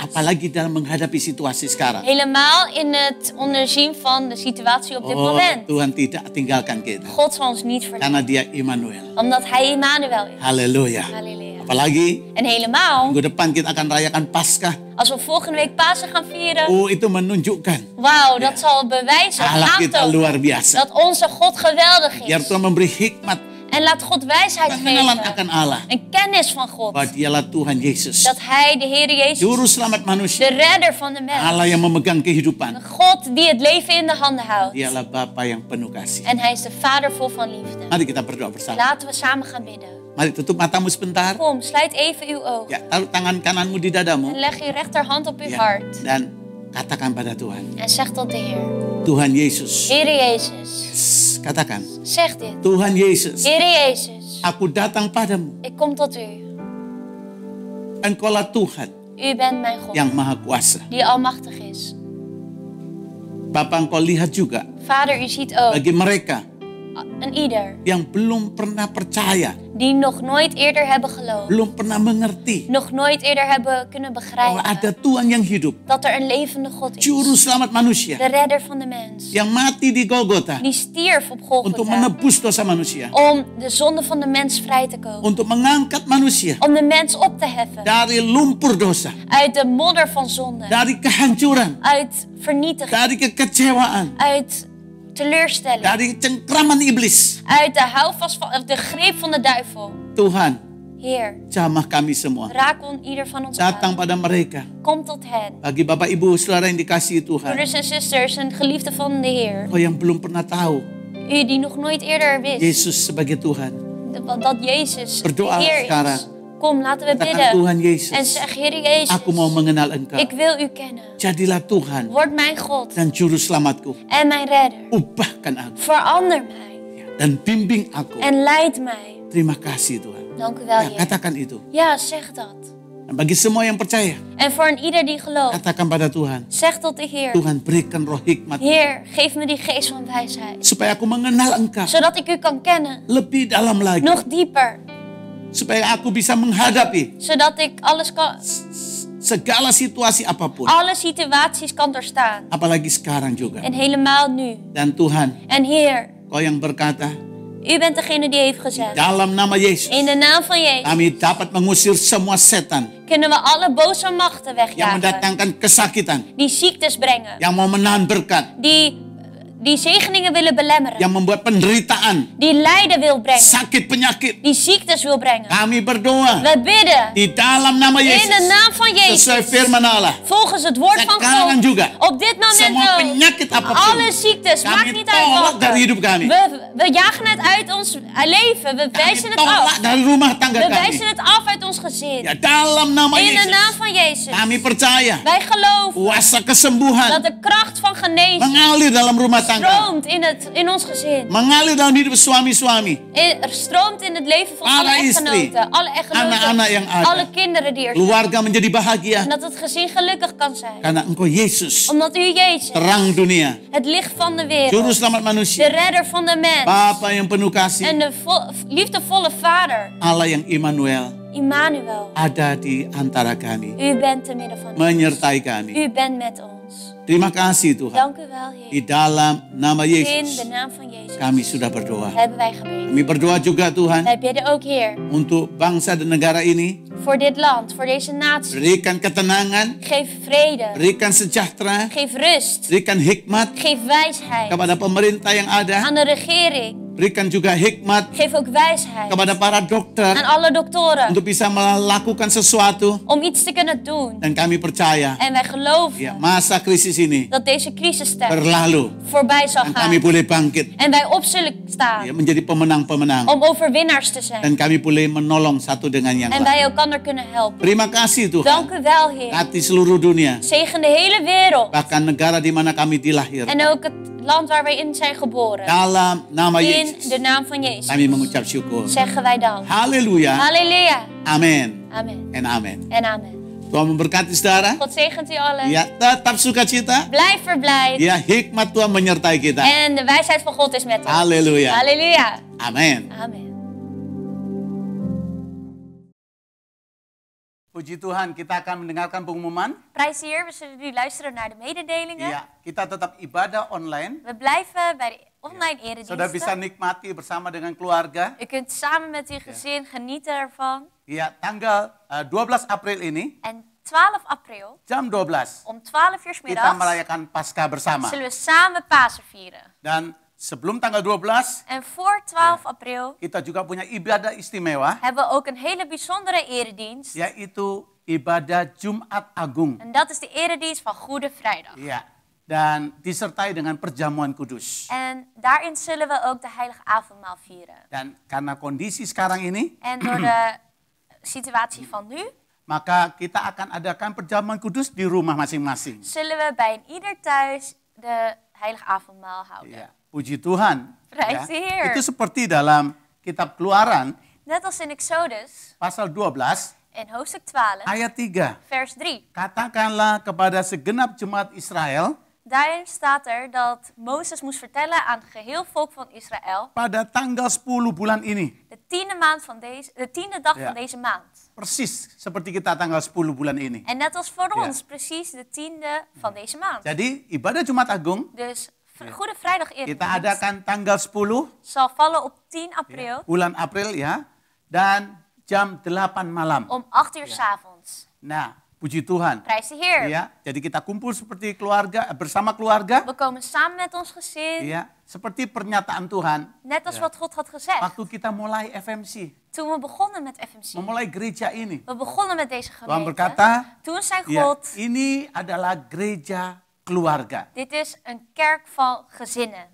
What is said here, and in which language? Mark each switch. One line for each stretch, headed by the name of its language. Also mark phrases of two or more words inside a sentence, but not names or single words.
Indonesian: Apalagi dalam menghadapi situasi sekarang.
Dutch: Helemaal in het onderzien van de situatie op dit Oh, moment.
Indonesian: Tuhan tidak tinggalkan kita.
Dutch: God zal ons niet verlaten.
Indonesian: Karena dia Immanuel.
Dutch: Omdat Hij Immanuel is.
Indonesian: Haleluya.
Dutch: Halleluja.
Indonesian: Apalagi
Dutch: En helemaal
Indonesian: minggu depan kita akan rayakan Paskah.
Dutch: als we volgende week Pasen gaan vieren.
Indonesian: Oh, itu menunjukkan
Dutch: Wauw, dat zal bewijzen,
Indonesian: Allah kita
Dutch: aantonen
Indonesian: luar biasa.
Dutch: dat onze God geweldig
Indonesian: Biar
Dutch: is.
Indonesian: Tuhan memberi hikmat,
Dutch: En laat God wijsheid
Indonesian: pengenalan
Dutch: geven.
Indonesian: akan Allah.
Dutch: Een kennis van God.
Indonesian: Bahwa dialah Tuhan Yesus.
Dutch: Dat Hij, de Heer Jezus,
Indonesian: Juru selamat
Dutch: de
Indonesian: manusia.
Dutch: redder van de mens.
Indonesian: Allah yang memegang kehidupan.
Dutch: God die het leven in de handen houdt.
Indonesian: Dialah Bapa yang penuh kasih.
Dutch: En Hij is de Vader vol van liefde.
Indonesian: Mari kita berdoa bersama.
Dutch: Laten we samen gaan bidden.
Indonesian: Mari tutup matamu sebentar.
Dutch: Kom, sluit even uw ogen.
Indonesian: Ya, taruh tangan kananmu di dadamu.
Dutch: En leg uw rechterhand op uw
Indonesian: Ya,
Dutch: hart.
Indonesian: dan katakan pada Tuhan.
Dutch: En zeg tot de Heer.
Indonesian: Tuhan Yesus.
Dutch: Heer Jezus.
Indonesian: Katakan.
Dutch: Zeg dit.
Indonesian: Tuhan Yesus.
Dutch: Heer Jezus.
Indonesian: Aku datang padamu.
Dutch: Ik kom tot u.
Indonesian: Engkaulah Tuhan
Dutch: U bent mijn God.
Indonesian: yang maha kuasa.
Dutch: Die almachtig is.
Indonesian: Bapa, engkau lihat juga
Dutch: Vader, u ziet ook.
Indonesian: bagi mereka
Dutch: Een ieder.
Indonesian: yang belum pernah percaya,
Dutch: Die nog nooit eerder hebben geloofd.
Indonesian: belum pernah mengerti
Dutch: Nog nooit eerder hebben kunnen
Indonesian: bahwa ada
Dutch: begrijpen.
Indonesian: Tuhan yang hidup,
Dutch: Dat er een levende God is.
Indonesian: Juru selamat manusia,
Dutch: De redder van de mens.
Indonesian: yang mati di Golgota
Dutch: Die stierf op
Indonesian: untuk
Dutch: Golgotha.
Indonesian: menebus dosa manusia,
Dutch: Om de zonde van de mens vrij te kopen.
Indonesian: untuk mengangkat manusia
Dutch: Om de mens op te heffen.
Indonesian: dari lumpur dosa,
Dutch: Uit de modder van zonde.
Indonesian: dari kehancuran,
Dutch: Uit vernietiging.
Indonesian: dari kekecewaan,
Dutch: Uit teleurstelling.
Indonesian: dari cengkraman iblis.
Dutch: Uit de houvast van, of de greep van de duivel.
Indonesian: Tuhan,
Dutch: Heer,
Indonesian: jamah kami semua.
Dutch: raak ieder van ons
Indonesian: Datang
Dutch: aan.
Indonesian: pada mereka.
Dutch: Kom tot hen.
Indonesian: Bagi Bapak Ibu Saudara yang dikasihi Tuhan,
Dutch: Broeders en zusters en geliefden van de Heer.
Indonesian: kau yang belum pernah tahu
Dutch: U die nog nooit eerder wist
Indonesian: Yesus sebagai Tuhan.
Dutch: dat Jezus de
Indonesian: Berdoa
Dutch: Heer
Indonesian: sekarang.
Dutch: is. Kom, laten we
Indonesian: Katakan,
Dutch: bidden.
Indonesian: Tuhan Yesus,
Dutch: En zeg, Heer Jezus,
Indonesian: aku mau mengenal Engkau.
Dutch: ik wil u kennen.
Indonesian: Jadilah Tuhan
Dutch: Word mijn God
Indonesian: dan Juru Selamatku.
Dutch: en mijn redder.
Indonesian: Ubahkan aku
Dutch: Verander mij
Indonesian: dan bimbing aku.
Dutch: en leid mij.
Indonesian: Terima kasih Tuhan.
Dutch: Dank u wel,
Indonesian: Ya,
Dutch: Heer.
Indonesian: katakan itu.
Dutch: Ja, zeg dat.
Indonesian: Dan bagi semua yang percaya,
Dutch: En voor een ieder die gelooft,
Indonesian: katakan pada Tuhan.
Dutch: zeg tot de Heer.
Indonesian: Tuhan berikan roh hikmat.
Dutch: Heer, geef me die geest van wijsheid.
Indonesian: Supaya aku mengenal Engkau
Dutch: Zodat ik u kan kennen.
Indonesian: lebih dalam lagi.
Dutch: Nog dieper.
Indonesian: Supaya aku bisa menghadapi
Dutch: Zodat ik
Indonesian: segala situasi apapun.
Dutch: alle situaties kan doorstaan.
Indonesian: Apalagi sekarang juga.
Dutch: En helemaal nu.
Indonesian: Dan Tuhan,
Dutch: En Heer,
Indonesian: Kau yang berkata,
Dutch: u bent degene die heeft gezegd.
Indonesian: dalam nama Yesus,
Dutch: In de naam van Jezus
Indonesian: kami dapat mengusir semua setan
Dutch: kunnen we alle boze machten
Indonesian: yang
Dutch: wegjagen.
Indonesian: mendatangkan kesakitan,
Dutch: Die ziektes brengen.
Indonesian: yang mau menahan berkat,
Dutch: Die zegeningen willen belemmeren.
Indonesian: yang membuat penderitaan,
Dutch: Die lijden wil brengen.
Indonesian: sakit penyakit.
Dutch: Die ziektes wil brengen.
Indonesian: Kami berdoa
Dutch: We bidden.
Indonesian: di dalam nama
Dutch: In de
Indonesian: Yesus,
Dutch: naam van
Indonesian: sesuai
Dutch: Jezus.
Indonesian: firman Allah.
Dutch: Volgens het woord van
Indonesian: Sekarang
Dutch: God.
Indonesian: juga,
Dutch: Op dit moment
Indonesian: semua
Dutch: ook.
Indonesian: penyakit apapun,
Dutch: Alle ziektes, maakt
Indonesian: kami
Dutch: niet uit
Indonesian: tolak
Dutch: wat.
Indonesian: dari hidup kami.
Dutch: We jagen het uit ons leven. We
Indonesian: Kami
Dutch: wijzen het
Indonesian: tolak
Dutch: af.
Indonesian: dari rumah tangga
Dutch: We
Indonesian: kami.
Dutch: wijzen het af uit ons gezin.
Indonesian: Ya, dalam nama
Dutch: In de naam
Indonesian: Yesus,
Dutch: van Jezus.
Indonesian: kami percaya
Dutch: Wij geloven
Indonesian: kuasa kesembuhan
Dutch: dat de kracht van genezing
Indonesian: mengalir dalam rumah tangga,
Dutch: stroomt in ons gezin.
Indonesian: mengalir dalam hidup suami-suami,
Dutch: Er stroomt in het leven van alle
Indonesian: Para istri,
Dutch: echtgenoten. Alle
Indonesian: anak-anak yang
Dutch: echtgenoten.
Indonesian: ada.
Dutch: Alle kinderen die er zijn.
Indonesian: keluarga menjadi bahagia
Dutch: En dat het gezin gelukkig kan zijn.
Indonesian: karena Engkau Yesus,
Dutch: Omdat u Jezus,
Indonesian: terang dunia,
Dutch: het licht van de
Indonesian: Juru
Dutch: wereld,
Indonesian: Selamat
Dutch: de
Indonesian: manusia,
Dutch: redder van de mens
Indonesian: Bapa yang penuh kasih,
Dutch: en de liefdevolle Vader,
Indonesian: Allah yang Immanuel,
Dutch: Immanuel.
Indonesian: ada di antara kami,
Dutch: U bent te midden van ons.
Indonesian: menyertai kami.
Dutch: U bent met ons.
Indonesian: Terima kasih Tuhan.
Dutch: Dank u wel, Heer.
Indonesian: Di dalam nama
Dutch: In
Indonesian: Yesus
Dutch: de naam van Jezus
Indonesian: kami sudah berdoa.
Dutch: hebben wij gebeden.
Indonesian: Kami berdoa juga Tuhan
Dutch: Wij bidden ook, Heer,
Indonesian: untuk bangsa dan negara ini.
Dutch: voor dit land, voor deze natie.
Indonesian: Berikan ketenangan,
Dutch: Geef vrede.
Indonesian: berikan sejahtera,
Dutch: Geef rust.
Indonesian: berikan hikmat
Dutch: Geef wijsheid
Indonesian: kepada pemerintah yang ada.
Dutch: aan de regering.
Indonesian: Berikan juga hikmat
Dutch: Geef ook wijsheid
Indonesian: kepada para dokter
Dutch: aan alle doktoren
Indonesian: untuk bisa melakukan sesuatu.
Dutch: om iets te kunnen doen.
Indonesian: Dan kami percaya
Dutch: En wij
Indonesian: ya,
Dutch: geloven
Indonesian: masa krisis ini
Dutch: dat deze crisistijd
Indonesian: berlalu
Dutch: voorbij zal
Indonesian: dan kami
Dutch: gaan.
Indonesian: boleh bangkit
Dutch: En wij op zullen
Indonesian: ya,
Dutch: staan
Indonesian: menjadi pemenang-pemenang
Dutch: om overwinnaars te zijn.
Indonesian: dan kami boleh menolong satu dengan yang
Dutch: En
Indonesian: lain.
Dutch: wij elkaar kunnen helpen.
Indonesian: Terima kasih
Dutch: Dank
Indonesian: Tuhan.
Dutch: u wel, Heer.
Indonesian: Hati seluruh dunia,
Dutch: Zegen de hele wereld.
Indonesian: bahkan negara di mana kami dilahirkan.
Dutch: En ook het land waar wij in zijn geboren.
Indonesian: Dalam nama
Dutch: In
Indonesian: Yesus
Dutch: de naam van Jezus
Indonesian: kami mengucap syukur.
Dutch: zeggen wij dank.
Indonesian: Haleluya.
Dutch: Halleluja.
Indonesian: Amin.
Dutch: Amen. En amin. En amen.
Indonesian: Tuhan memberkati saudara.
Dutch: God zegent u allen.
Indonesian: Ya, tetap sukacita.
Dutch: Blijf verblijd.
Indonesian: Ya, hikmat Tuhan menyertai kita.
Dutch: En de wijsheid van God is met ons.
Indonesian: Haleluya.
Dutch: Halleluja.
Indonesian: Amin.
Dutch: Amen.
Indonesian: Puji Tuhan, kita akan mendengarkan pengumuman.
Dutch: Prijs de Heer, we zullen nu luisteren naar de mededelingen.
Indonesian: Ya, kita tetap ibadah online.
Dutch: We blijven bij de online
Indonesian: Saudara bisa
Dutch: erediensten.
Indonesian: nikmati bersama dengan keluarga.
Dutch: U kunt samen met uw gezin genieten ervan.
Indonesian: Ya, tanggal 12 April ini,
Dutch: En 12 april,
Indonesian: jam 12,
Dutch: om 12 uur 's
Indonesian: kita
Dutch: middags,
Indonesian: merayakan Paskah bersama.
Dutch: zullen we samen Pasen vieren.
Indonesian: Dan sebelum tanggal 12,
Dutch: En voor 12 april
Indonesian: kita juga punya ibadah istimewa,
Dutch: hebben we ook een hele bijzondere eredienst.
Indonesian: yaitu ibadah Jumat Agung.
Dutch: En dat is de eredienst van Goede Vrijdag.
Indonesian: Ya, dan disertai dengan perjamuan kudus.
Dutch: En daarin zullen we ook de heilige avondmaal vieren.
Indonesian: Dan karena kondisi sekarang ini,
Dutch: En door de situatie van nu,
Indonesian: maka kita akan adakan perjamuan kudus di rumah masing-masing.
Dutch: zullen we bij een ieder thuis de heilige avondmaal houden.
Indonesian: Ya, puji Tuhan.
Dutch: Prijs de Heer.
Indonesian: Itu seperti dalam kitab Keluaran
Dutch: Net als in Exodus,
Indonesian: pasal 12
Dutch: in hoofdstuk 12,
Indonesian: ayat 3.
Dutch: vers 3.
Indonesian: Katakanlah kepada segenap jemaat Israel
Dutch: Daarin staat er dat Mozes moest vertellen aan het geheel volk van Israël,
Indonesian: pada tanggal 10 bulan ini.
Dutch: de tiende dag Ja. van deze maand.
Indonesian: Persis seperti kita tanggal 10 bulan ini.
Dutch: En net als voor Ja. ons, precies de tiende van deze maand.
Indonesian: Jadi ibadah Jumat Agung
Dutch: Dus Goede Vrijdag
Indonesian: kita
Dutch: eredienst
Indonesian: adakan tanggal 10
Dutch: zal vallen op 10 april
Indonesian: bulan April ya. Dan jam 8 malam.
Dutch: om 8 uur 's avonds.
Indonesian: Nah, puji Tuhan.
Dutch: Prijs de Heer.
Indonesian: Ya, jadi kita kumpul seperti keluarga, bersama keluarga.
Dutch: We komen samen met ons gezin,
Indonesian: Ya, seperti pernyataan Tuhan.
Dutch: net als Ja. wat God had gezegd.
Indonesian: Waktu kita mulai FMC,
Dutch: Toen we begonnen met FMC,
Indonesian: memulai gereja ini.
Dutch: we begonnen met deze
Indonesian: Tuhan
Dutch: gemeente.
Indonesian: berkata,
Dutch: Toen zei
Indonesian: ya,
Dutch: God,
Indonesian: ini adalah gereja keluarga.
Dutch: dit is een kerk van gezinnen.